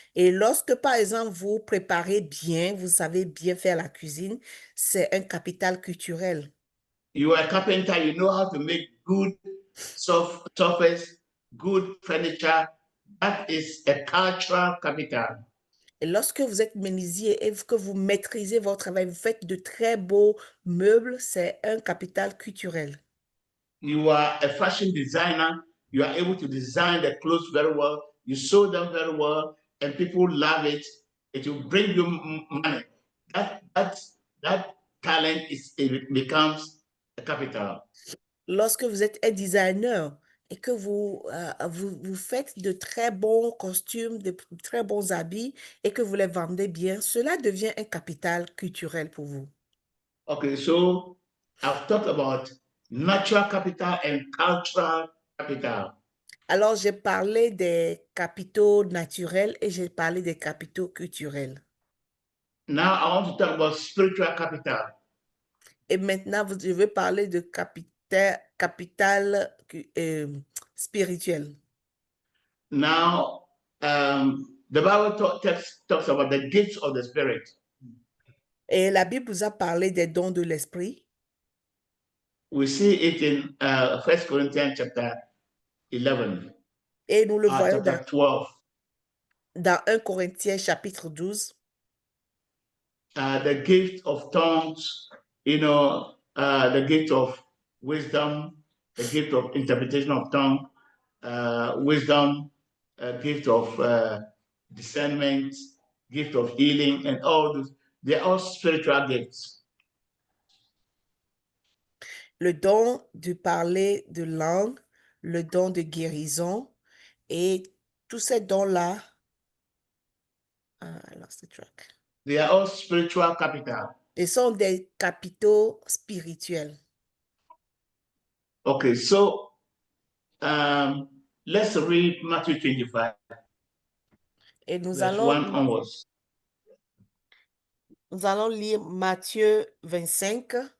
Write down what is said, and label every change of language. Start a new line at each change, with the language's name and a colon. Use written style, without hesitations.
French: Et lorsque, par exemple, vous préparez bien, vous savez bien faire la cuisine, c'est un capital culturel.
English: You are a carpenter, you know how to make good surface, good furniture. That is a cultural capital.
French: Et lorsque vous êtes menuisier et que vous maîtrisez votre travail, vous faites de très beaux meubles, c'est un capital culturel.
English: You are a fashion designer, you are able to design the clothes very well, you sew them very well, and people love it. It will bring you money. That talent it becomes a capital.
French: Lorsque vous êtes un designer et que vous faites de très bons costumes, de très bons habits et que vous les vendez bien, cela devient un capital culturel pour vous.
English: Okay, so I've talked about natural capital and cultural capital.
French: Alors, j'ai parlé des capitaux naturels et j'ai parlé des capitaux culturels.
English: Now I want to talk about spiritual capital.
French: Et maintenant, je vais parler de capital spirituel.
English: Now, the Bible talks about the gifts of the Spirit.
French: Et la Bible nous a parlé des dons de l'esprit.
English: We see it in 1 Corinthians chapter 11.
French: Et nous le voyons
English: Chapter 12.
French: dans 1 Corinthiens chapitre 12.
English: The gift of tongues, the gift of wisdom, the gift of interpretation of tongue, wisdom, gift of discernment, gift of healing, and all those. They're all spiritual gifts.
French: Le don de parler de langue, le don de guérison et tous ces dons-là.
English: I lost the track. They are all spiritual capital.
French: Ils sont des capitaux spirituels.
English: Okay, so let's read Matthew 25.
French: Et nous
English: verse 1
French: allons,
English: onwards.
French: nous allons lire Matthieu 25.